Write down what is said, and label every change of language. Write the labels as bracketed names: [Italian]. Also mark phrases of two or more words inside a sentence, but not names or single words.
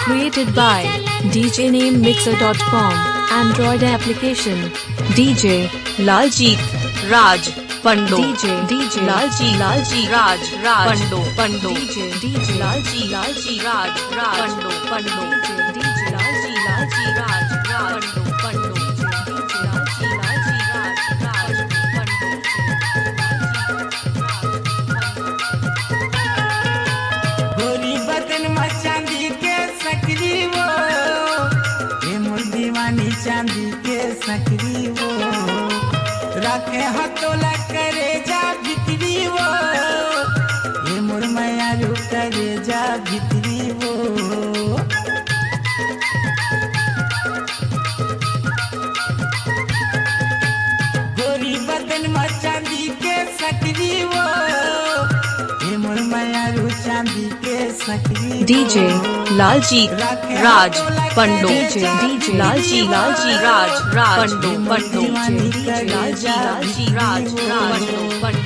[English] Created by DJNameMixer.com Android application DJ Laljit Raj Pando DJ Lalji Raj Pando DJ Lalji Raj Pando DJ Lalji Raj Pando [Chhattisgarhi] गोरी बदन में चांदी के सकरी वो ये मोर दीवानी चांदी के सकरी वो रखे हथोला करे जा भितरी वो ये मोर माया रू करे जा भितरी वो गोरी बदन में चांदी के सकरी वो ये मोर माया रू चांदी के सकरी DJ Laljit Raj Pando DJ Lalji Raj Pando DJ Lalji Raj Pando